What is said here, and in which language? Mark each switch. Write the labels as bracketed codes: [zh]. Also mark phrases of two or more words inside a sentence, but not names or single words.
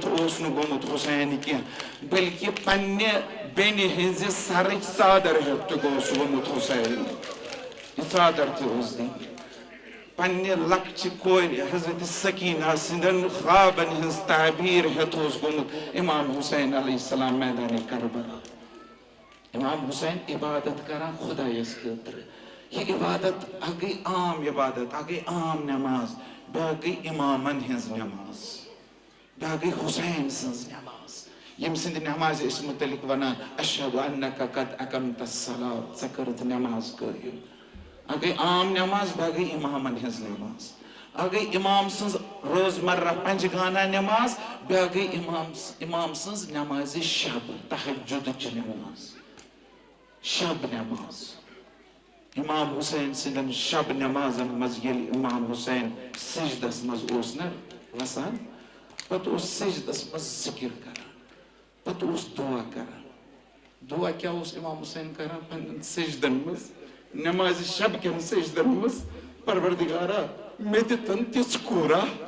[ks] اوس نہ گومت حسین کی بلکہ پنہ بینہ ہنز سرچ ژادر ہیت تہ گوس گومت حسین یہ ژادر تہ اوس دن پنہ لکچ کور حضرت سکینہ سندن خوابن ہنز تعبیر ہیت اوس گومت امام حسین [ar] علیہ السلام [ks] میدان کربلا امام حسین عبادت کران خدایس خاطر یہ عبادت اکھ گئی عام عبادت اکھ گئی عام نماز بیاکھ گئی امامن ہنز نماز بیاکھ گئی حسین سنز نماز یم سند نماز اس متعلق ونان اشہد [ar] انک قد اقمت الصلاۃ [ks] ژٕ کٔرٕتھ نماز قٲیِم اکھ گئی عام نماز بیاکھ گئی امامن ہنز نماز اکھ گئی امام سنز روزمرہ پنجگانہ نماز بیاکھ گئی امام سنز نماز شب تہجد چ نماز شب نماز امام حسین سندن شب نمازن مز یل امام حسین سجدس مز اوس نہ وسان پتہ اوس سجدس مز ذکر کران پتہ اوس دعا کران دعا کیا اوس امام حسین کران پنن سجدن مز نماز شب کن سجدن مز پروردگارا مے دتن تِژھ کوٗرا